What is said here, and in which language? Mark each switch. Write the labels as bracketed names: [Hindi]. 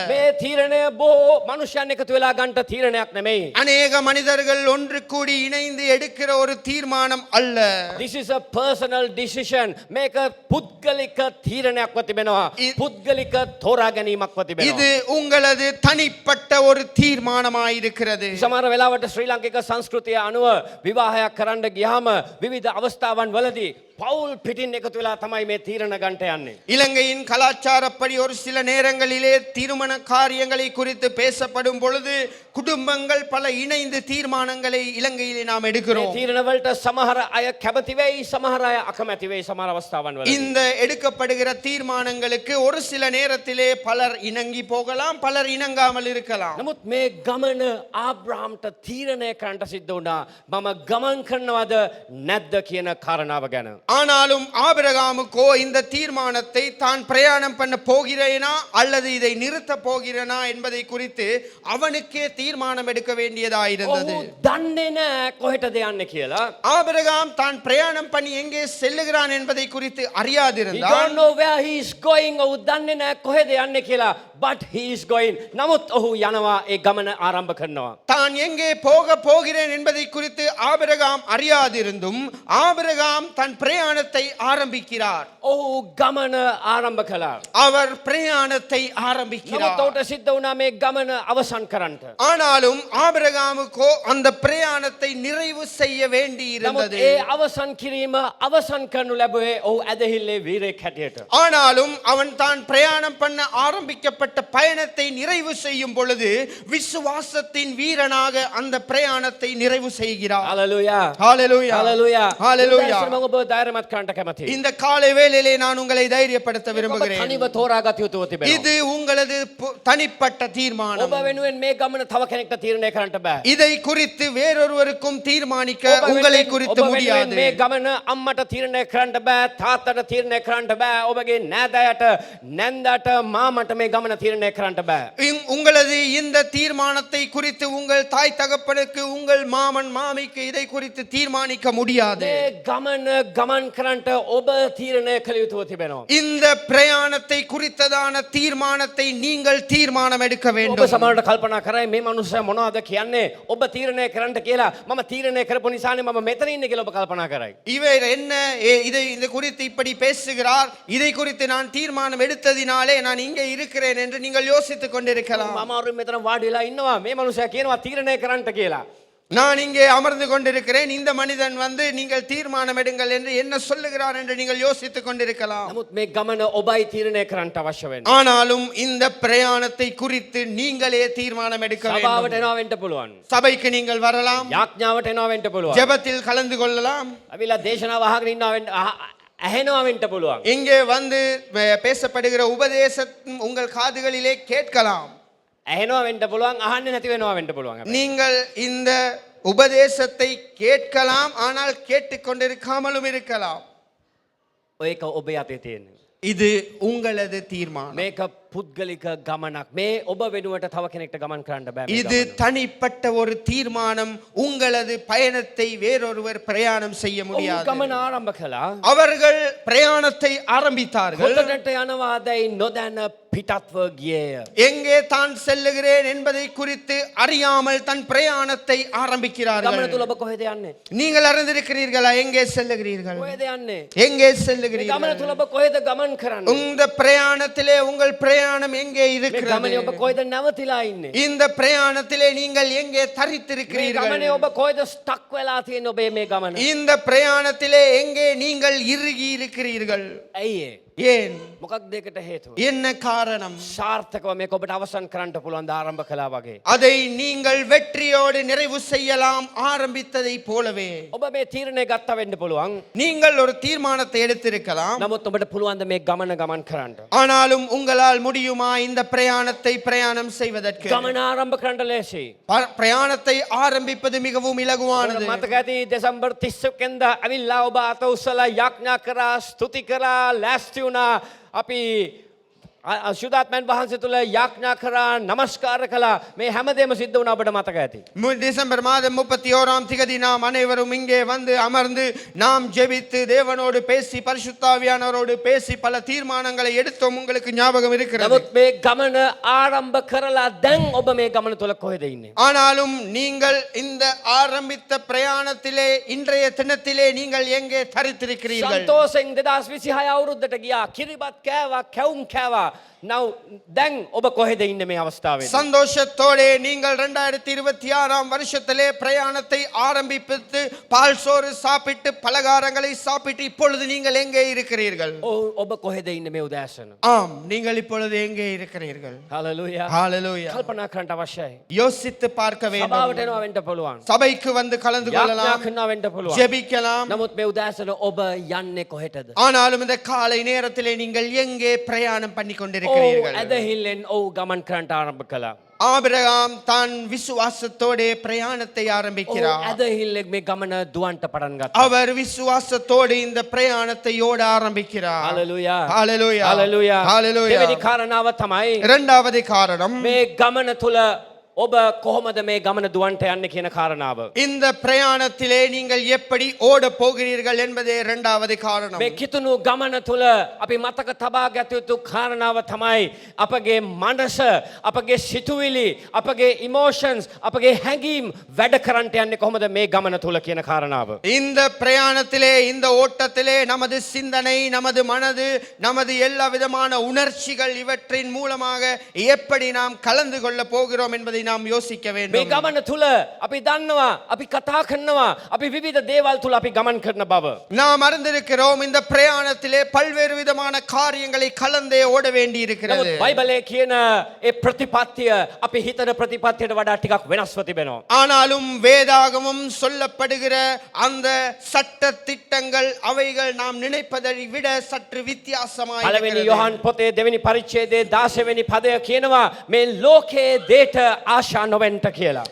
[Sinhala] මේ තීරණය බොහෝ මනුෂ්‍යයන් එකතු වෙලා ගන්න තීරණයක් නෙමෙයි. [Tamil] அநேக மனிதர்கள் ஒன்று கூடி இணைந்து எடுக்கிற ஒரு தீர்மானம் அல்ல. [English] This is a personal decision. [Sinhala] මේක පුද්ගලික තීරණයක්ව තිබෙනවා. පුද්ගලික තෝරා ගැනීමක්ව තිබෙනවා. [Tamil] இது உங்களது தனிப்பட்ட ஒரு தீர்மானமாயிருக்கிறது. [Sinhala] සමහර වෙලාවට ශ්‍රී ලාංකික සංස්කෘතිය අනුව විවාහයක් කරන්න ගියාම විවිධ අවස්ථාවන් වලදී පෞල් පිටින් එකතු වෙලා තමයි මේ තීරණ ගන්නට යන්නේ. [Tamil] இலங்கையின் கலாச்சாரப்படி ஒரு சில நேரங்களிலே திருமண காரியங்களை குறித்து பேசப்படும் பொழுது குடும்பங்கள் பல இணைந்து தீர்மானங்களை இலங்கையிலே நாம் [Sinhala] මේ [Tamil] எடுக்கிறோம். [Sinhala] තීරණ වලට සමහර අය කැමති වෙයි, සමහර අය අකමැති වෙයි සමහර අවස්ථාවන් වලදී. [Tamil] இந்த எடுக்கப்படுகிற தீர்மானங்களுக்கு ஒரு சில நேரத்திலே பலர் இணங்கி போகலாம், பலர் இணங்காமல் இருக்கலாம். [Sinhala] නමුත් මේ ගමන ආබ්‍රහම්ට තීරණය කරන්නට සිද්ධ වුණා. මම ගමන් කරනවද නැද්ද කියන කාරණාව ගැන. [Tamil] ஆனாலும் ஆபிரகாமுக்கோ இந்த தீர்மானத்தை தான் பிரயாணம் பண்ண போகிறேனா அல்லது இதை நிறுத்த போகிறேனா என்பதை குறித்து அவனுக்கே தீர்மானம் எடுக்க வேண்டியதாயிருந்தது. [Sinhala] ඔහු දන්නේ නැහැ කොහෙටද යන්නේ කියලා. [Tamil] ஆபிரகாம் தான் பிரயாணம் பண்ணி எங்கே செல்லுகிறான் என்பதை குறித்து [English] He [Tamil] அறியாதிருந்தான். [English] don't know where he is going. [Sinhala] ඔහු දන්නේ නැහැ කොහෙද යන්නේ කියලා. [English] But he is going. [Sinhala] නමුත් ඔහු යනවා ඒ ගමන ආරම්භ කරනවා. [Tamil] தான் எங்கே போக போகிறேன் என்பதை குறித்து ஆபிரகாம் அறியாதிருந்தும் ஆபிரகாம் தன் பிரயாணத்தை ஆரம்பிக்கிறார். [Sinhala] ඔහු ගමන ආරම්භ කළා. [Tamil] அவர் பிரயாணத்தை [Sinhala] නමුත් [Tamil] ஆரம்பிக்கிறார். [Sinhala] ඔහුට සිද්ධ වුණා මේ ගමන අවසන් කරන්නට. [Tamil] ஆனாலும் ஆபிரகாமுக்கோ அந்த பிரயாணத்தை நிறைவு செய்ய வேண்டி [Sinhala] නමුත් [Tamil] இருந்தது. [Sinhala] ඒ අවසන් කිරීම අවසන් කරනු ලැබුවේ ඔහු ඇදහිල්ලේ වීරයෙක් හැටියට. [Tamil] ஆனாலும் அவன் தான் பிரயாணம் பண்ண ஆரம்பிக்கப்பட்ட பயணத்தை நிறைவு செய்யும் பொழுது விசுவாசத்தின் வீரனாக அந்த பிரயாணத்தை நிறைவு செய்கிறார். හalleluya. ஹalleluya. හalleluya. ஹalleluya. [Sinhala] මම ඔබ ධෛර්යමත් කරන්නට කැමතියි. [Tamil] இந்த காலை வேளையிலே நான் உங்களை தைரியப்படுத்த [Sinhala] ඔබ [Tamil] விரும்புகிறேன். [Sinhala] තනිව තෝරාගත යුතුව තිබෙනවා. [Tamil] இது உங்களது தனிப்பட்ட தீர்மானம். [Sinhala] ඔබ වෙනුවෙන් මේ ගමන තව කෙනෙක්ට තීරණය කරන්නට බෑ. [Tamil] இதை குறித்து வேறொருவருக்கும் தீர்மானிக்க [Sinhala] ඔබ [Tamil] உங்களை [Sinhala] වෙනුවෙන්- [Tamil] குறித்து [Sinhala] ඔබ වෙනුවෙන් [Tamil] முடியாது. [Sinhala] මේ ගමන අම්මට තීරණය කරන්න බෑ, තාත්තට තීරණය කරන්න බෑ, ඔබගේ නෑදෑයට, නැන්දාට, මාමට මේ ගමන තීරණය කරන්න බෑ. [Tamil] உங்களது இந்த தீர்மானத்தை குறித்து உங்கள் தாய் தகப்பனுக்கு, உங்கள் மாமன் மாமிக்கு இதை குறித்து தீர்மானிக்க முடியாது. [Sinhala] මේ ගමන ගමන් කරන්නට ඔබ තීරණය කළ යුතුව තිබෙනවා. [Tamil] இந்த பிரயாணத்தை குறித்ததான தீர்மானத்தை நீங்கள் தீர்மானம் எடுக்க [Sinhala] ඔබ [Tamil] வேண்டும். [Sinhala] සමහරට කල්පනා කරයි මේ මනුස්සයා මොනවද කියන්නේ? ඔබ තීරණය කරන්නට කියලා. මම තීරණය කරපු නිසානේ මම මෙතන ඉන්නේ කියලා ඔබ කල්පනා කරයි. [Tamil] இவர் என்ன இதை இந்த குறித்து இப்படி பேசுகிறார், இதை குறித்து நான் தீர்மானம் எடுத்ததினாலே நான் இங்கே இருக்கிறேன் என்று நீங்கள் யோசித்துக் கொண்டிருக்கலாம். [Sinhala] මම අරුන් මෙතන වාඩි වෙලා ඉන්නවා. මේ මනුස්සයා කියනවා තීරණය කරන්නට කියලා. [Tamil] நான் இங்கே அமர்ந்து கொண்டிருக்கிறேன், இந்த மனிதன் வந்து நீங்கள் தீர்மானம் எடுங்கள் என்று என்ன சொல்லுகிறார் என்று நீங்கள் யோசித்துக் கொண்டிருக்கலாம். [Sinhala] නමුත් මේ ගමන ඔබයි තීරණය කරන්නට අවශ්‍ය වෙන්නේ. [Tamil] ஆனாலும் இந்த பிரயாணத்தை குறித்து நீங்களே தீர்மானம் எடுக்க [Sinhala] සභාවට [Tamil] வேண்டும். [Sinhala] එනවා වෙන්න පුළුවන්. [Tamil] சபைக்கு நீங்கள் வரலாம், [Sinhala] යාඥාවට එනවා වෙන්න පුළුවන්. [Tamil] ஜெபத்தில் கலந்து கொள்ளலாம், [Sinhala] අවිලා දේශනාව අහගෙන ඉන්නවා වෙන්න ඇහෙනවා වෙන්න පුළුවන්. [Tamil] இங்கே வந்து பேசப்படுகிற உபதேசம் உங்கள் காதுகளிலே கேட்கலாம். [Sinhala] ඇහෙනවා වෙන්න පුළුවන්, අහන්නේ නැති වෙනවා වෙන්න පුළුවන්. [Tamil] நீங்கள் இந்த உபதேசத்தை கேட்கலாம், ஆனால் கேட்டுக்கொண்டிருக்காமலும் இருக்கலாம். [Sinhala] ඒක ඔබේ අතේ තියෙන්නේ. [Tamil] இது உங்களது தீர்மானம். [Sinhala] මේක පුද්ගලික ගමනක්. මේ ඔබ වෙනුවට තව කෙනෙක්ට ගමන් කරන්න බෑ. මේ [Tamil] இது [Sinhala] ගමන. [Tamil] தனிப்பட்ட ஒரு தீர்மானம். உங்களது பயணத்தை வேறொருவர் பிரயாணம் செய்ய [Sinhala] ඔවුන් [Tamil] முடியாது. [Sinhala] ගමන ආරම්භ කළා. [Tamil] அவர்கள் பிரயாணத்தை ஆரம்பித்தார்கள். [Sinhala] කොතනට යනවාදයි නොදැන පිටත්ව ගියේය. [Tamil] எங்கே தான் செல்லுகிறேன் என்பதை குறித்து அறியாமல் தன் பிரயாணத்தை ஆரம்பிக்கிறார்கள். [Sinhala] ගමන තුල ඔබ කොහෙද යන්නේ? [Tamil] நீங்கள் அறிந்திருக்கிறீர்களா எங்கே செல்லுகிறீர்கள்? [Sinhala] කොහෙද යන්නේ? [Tamil] எங்கே [Sinhala] මේ ගමන [Tamil] செல்லுகிறீர்கள்? [Sinhala] තුල ඔබ කොහෙද ගමන් කරන්නේ? [Tamil] இந்த பிரயாணத்திலே உங்கள் பிரயாணம் எங்கே [Sinhala] මේ [Tamil] இருக்கிறது? [Sinhala] ගමනේ ඔබ කොහෙද නැවතිලා ඉන්නේ? [Tamil] இந்த பிரயாணத்திலே நீங்கள் எங்கே [Sinhala] මේ [Tamil] தரித்திருக்கிறீர்கள்? [Sinhala] ගමනේ ඔබ කොහෙද ස්ටක් වෙලා තියෙන්නේ ඔබේ මේ ගමන? [Tamil] இந்த பிரயாணத்திலே எங்கே நீங்கள் இறுகி இருக்கிறீர்கள்? [Sinhala] ඇයි ඒ? [Tamil] ஏன்? [Sinhala] මොකක්ද ඒකට හේතුව? [Tamil] என்ன காரணம்? [Sinhala] සාර්ථකව මේක ඔබට අවසන් කරන්න පුළුවන් ද ආරම්භ කළා වගේ. [Tamil] அதை நீங்கள் வெற்றியோடு நிறைவு செய்யலாம் ஆரம்பித்ததை போலவே. [Sinhala] ඔබ මේ තීරණය ගත්තා වෙන්න පුළුවන්. [Tamil] நீங்கள் ஒரு தீர்மானத்தை எடுத்திருக்கலாம். [Sinhala] නමුත් ඔබට පුළුවන් ද මේ ගමන ගමන් කරන්න? [Tamil] ஆனாலும் உங்களால் முடியுமா இந்த பிரயாணத்தை பிரயாணம் செய்வதற்கு? [Sinhala] ගමන ආරම්භ කරන්න ලේසි. [Tamil] பிரயாணத்தை ஆரம்பிப்பது மிகவும் இலகுவானது. [Sinhala] මතක ඇති දෙසැම්බර් 30 වෙනිදා ඇවිල්ලා ඔබ අත උස්සලා යාඥා කරා, ස්තුති කරා, ලෑස්ති වුණා. අපි අශුද්ධාත්මයන් වහන්සේ තුල යාඥා කරා, නමස්කාර කළා. මේ හැමදේම සිද්ධ වුණා ඔබට මතක ඇති. [Tamil] டிசம்பர் மாதம் 31ஆம் திகதி நாம் அனைவரும் இங்கே வந்து அமர்ந்து நாம் ஜெபித்து தேவனோடு பேசி பரிசுத்தாவியானவரோடு பேசி பல தீர்மானங்களை எடுத்தோம். உங்களுக்கு ஞாபகம் இருக்கிறது. [Sinhala] නමුත් මේ ගමන ආරම්භ කරලා දැන් ඔබ මේ ගමන තුල කොහෙද ඉන්නේ? [Tamil] ஆனாலும் நீங்கள் இந்த ஆரம்பித்த பிரயாணத்திலே இன்றைய தினத்திலே நீங்கள் எங்கே தரித்திருக்கிறீர்கள்? [Sinhala] සන්තෝෂෙන් 2026 අවුරුද්දට ගියා. කිරිබත් කෑවා, කැවුම් කෑවා. now දැන් ඔබ කොහෙද ඉන්නේ මේ අවස්ථාවේ? [Tamil] சந்தோஷத்தோடு நீங்கள் 2026ஆம் வருஷத்திலே பிரயாணத்தை ஆரம்பித்து பால் சோறு சாப்பிட்டு பலகாரங்களை சாப்பிட்டு இப்பொழுது நீங்கள் எங்கே இருக்கிறீர்கள்? [Sinhala] ඔබ කොහෙද ඉන්නේ මේ උදෑසන? [Tamil] ஆம், நீங்கள் இப்பொழுது எங்கே இருக்கிறீர்கள்? හalleluya. ஹalleluya. [Sinhala] කල්පනා කරන්න අවශ්‍යයි. [Tamil] யோசித்து பார்க்க வேண்டும். [Sinhala] සභාවට එනවා වෙන්න පුළුවන්. [Tamil] சபைக்கு வந்து கலந்து [Sinhala] යාඥා [Tamil] கொள்ளலாம், [Sinhala] කරනවා වෙන්න පුළුවන්. [Tamil] ஜெபிக்கலாம். [Sinhala] නමුත් මේ උදෑසන ඔබ යන්නේ කොහෙටද? [Tamil] ஆனாலும் இந்த காலை நேரத்திலே நீங்கள் எங்கே பிரயாணம் பண்ணி [Sinhala] ඔව් [Tamil] கொண்டிருக்கிறீர்கள்? [Sinhala] ඇදහිල්ලෙන් ඔව් ගමන් කරන්නට ආරම්භ කළා. [Tamil] ஆபிரகாம் தான் விசுவாசத்தோடு பிரயாணத்தை [Sinhala] ඔව් [Tamil] ஆரம்பிக்கிறார். [Sinhala] ඇදහිල්ලෙන් මේ ගමන දුවන්ට පටන් ගත්තා. [Tamil] அவர் விசுவாசத்தோடு இந்த பிரயாணத்தை ஓட ஆரம்பிக்கிறார். හalleluya. ஹalleluya. හalleluya. ஹalleluya. [Sinhala] දෙවෙනි කාරණාව තමයි [Tamil] இரண்டாவது காரணம், [Sinhala] මේ ගමන තුල ඔබ කොහොමද මේ ගමන දුවන්ට යන්නේ කියන කාරණාව. [Tamil] இந்த பிரயாணத்திலே நீங்கள் எப்படி ஓட போகிறீர்கள் என்பதே இரண்டாவது காரணம். [Sinhala] මේ කිතුණු ගමන තුල අපි මතක තබා ගත යුතු කාරණාව තමයි අපගේ මනස, අපගේ සිතුවිලි, අපගේ ඉමෝෂන්ස්, අපගේ හැඟීම් වැඩ කරන්නට යන්නේ කොහොමද මේ ගමන තුල කියන කාරණාව. [Tamil] இந்த பிரயாணத்திலே இந்த ஓட்டத்திலே நமது சிந்தனை, நமது மனது, நமது எல்லா விதமான உணர்ச்சிகள் இவற்றின் மூலமாக எப்படி நாம் கலந்து கொள்ள போகிறோம் என்பதை நாம் யோசிக்க [Sinhala] මේ [Tamil] வேண்டும். [Sinhala] ගමන තුල අපි දන්නවා, අපි කතා කරනවා, අපි විවිධ දේවල් තුල අපි ගමන් කරන බව. [Tamil] நாம் அறிந்திருக்கிறோம் இந்த பிரயாணத்திலே பல்வேறு விதமான காரியங்களை கலந்தே ஓட வேண்டி இருக்கிறது. [Sinhala] නමුත් බයිබලයේ කියන ඒ ප්‍රතිපත්තිය අපි හිතන ප්‍රතිපත්තියට වඩා ටිකක් වෙනස්ව තිබෙනවා. [Tamil] ஆனாலும் வேதாகமம் சொல்லப்படுகிற அந்த சட்ட திட்டங்கள் அவைகள் நாம் நினைப்பதை விட சற்று வித்தியாசமாய் [Sinhala] පළවෙනි [Tamil] இருக்கிறது. [Sinhala] යොහන් පොතේ දෙවෙනි පරිච්ඡේදයේ 16 වෙනි පදය කියනවා මේ ලෝකයේ දේට ආශා නොවෙන්ට කියලා.